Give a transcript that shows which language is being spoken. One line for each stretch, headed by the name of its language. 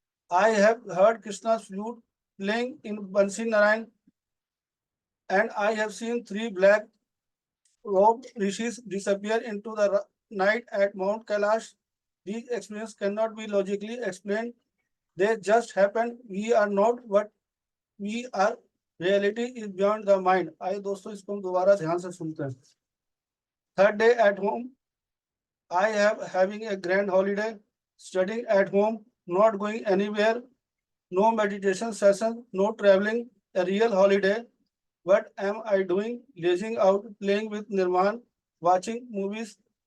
English: I have heard Krishna's flute playing in Bansi Narayan, and I have seen three black robed rishis disappear into the night at Mount Kailash. These experiences cannot be logically explained. They just happen. We are not what we are. Reality is beyond the mind.
Hindi: आइए दोस्तों, इसको हम दोबारा ध्यान से सुनते हैं.
English: Third day at home. I am having a grand holiday, studying at home, not going anywhere, no meditation session, no traveling, a real holiday. What am I doing? Lazing out, playing with Nirman, watching movies.